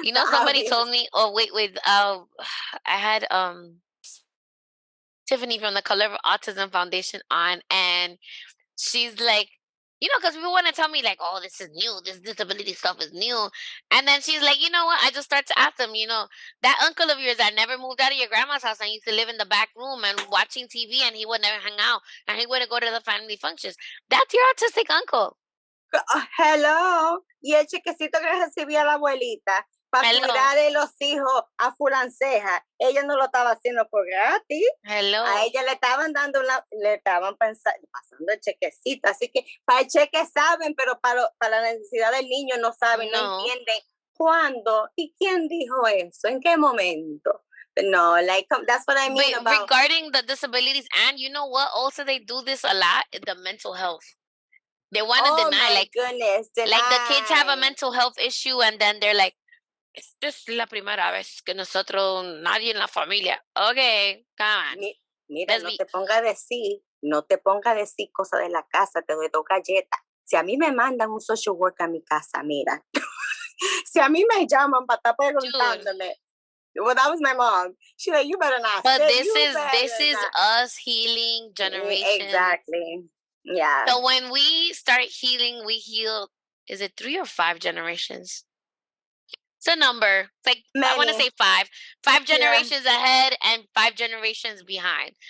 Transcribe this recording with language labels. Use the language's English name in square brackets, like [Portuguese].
[English] somebody told me, I had Tiffany from the Color of Autism Foundation on, and she's like, because people want to tell me like, oh, this is new, this disability stuff is new. And then she's like, you know what? I just start to ask them, that uncle of yours that never moved out of your grandma's house and used to live in the back room and watching TV, and he would never hang out and he wouldn't go to the family functions. That's your autistic uncle. Hello. [Spanish] Y el chequecito que recibía la abuelita para cuidar de los hijos a fulanceja, ella no lo estaba haciendo por gratis. [English] Hello. [Spanish] A ella le estaban pasando el chequecito. Así que para el cheque saben, pero para la necesidad del niño no saben, no entienden cuándo y quién dijo eso, en qué momento. [English] No, like, that's what I mean about regarding the disabilities. And you know what? Also, they do this a lot, the mental health. They want to deny, like, goodness, like the kids have a mental health issue, and then they're like, [Spanish] esta es la primera vez que nosotros, nadie en la familia. [English] Okay, come on. [Spanish] Mira, no te ponga a decir cosas de la casa, te doy 2 galletas. Si a mí me mandan un social work a mi casa, mira. Si a mí me llaman para estar preguntándome. [English] Well, that was my mom. She's like, you better not but say. This is us healing generation. Exactly. Yeah. So when we start healing, we heal, is it 3 or 5 generations? It's a number. It's like, I want to say 5. 5 generations ahead and 5 generations behind.